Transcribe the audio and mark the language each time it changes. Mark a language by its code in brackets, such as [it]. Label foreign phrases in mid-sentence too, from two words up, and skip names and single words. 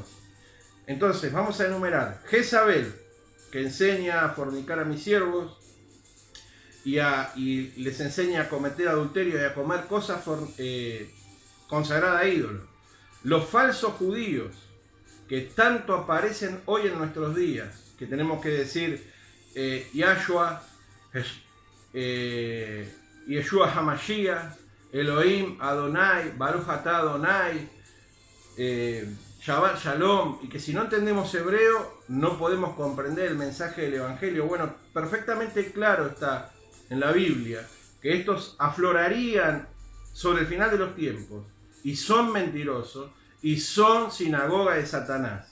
[es] Entonces vamos a enumerar: Jezabel, que enseña a fornicar a mis siervos y les enseña a cometer adulterio y a comer cosas consagradas a ídolos. Los falsos judíos, que tanto aparecen hoy en nuestros días, que tenemos que decir Yahshua, [he] ישוע המשיח אלוהים אדוני ברוך אתה אדוני שבת שלום, [es] y que si no entendemos hebreo no podemos comprender el mensaje del Evangelio. Bueno, perfectamente claro está en la Biblia que estos aflorarían sobre el final de los tiempos y son mentirosos y son sinagoga de Satanás.